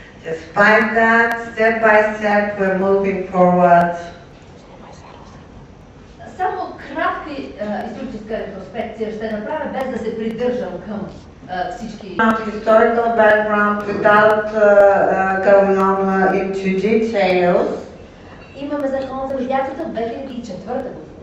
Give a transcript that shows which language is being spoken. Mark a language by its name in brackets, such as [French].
[English] Despite that, step by step, we're moving forward. [Bulgarian] Само кратка историческа ретроспекция ще направя, без да се придържам към всички. [English] Historical background without going on into details. [Bulgarian] Имаме закон за медиацията от 2004 година.